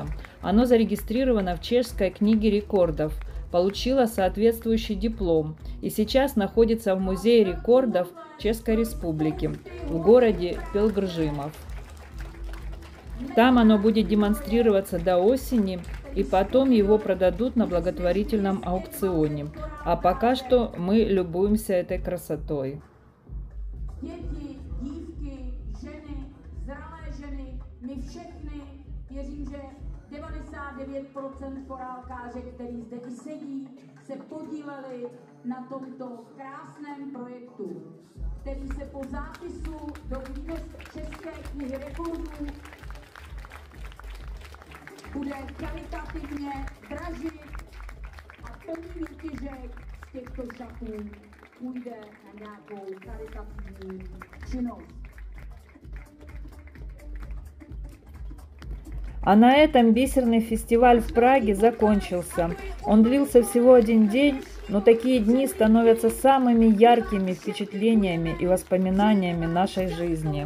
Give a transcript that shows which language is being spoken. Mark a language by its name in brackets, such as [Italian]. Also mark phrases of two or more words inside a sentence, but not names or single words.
[Russian] Оно зарегистрировано в Чешской книге рекордов, получило соответствующий диплом и сейчас находится в Музее рекордов Чешской Республики в городе Пилгржимов. Там оно будет демонстрироваться до осени, и потом его продадут на благотворительном аукционе. А пока что мы любуемся этой красотой. [Czech] Děti, dívky, ženy, zralé ženy, my všechny, věřím, že 99% korálkářek, který zde i sedí, se podíleli na tomto krásném projektu, který se po zápisu do České knihy rekordů bude karitativně dražit a plný výtěžek z těchto šatů půjde na nějakou karitativní činnost. [Russian] А на этом бисерный фестиваль в Праге закончился. Он длился всего один день, но такие дни становятся самыми яркими впечатлениями и воспоминаниями нашей жизни.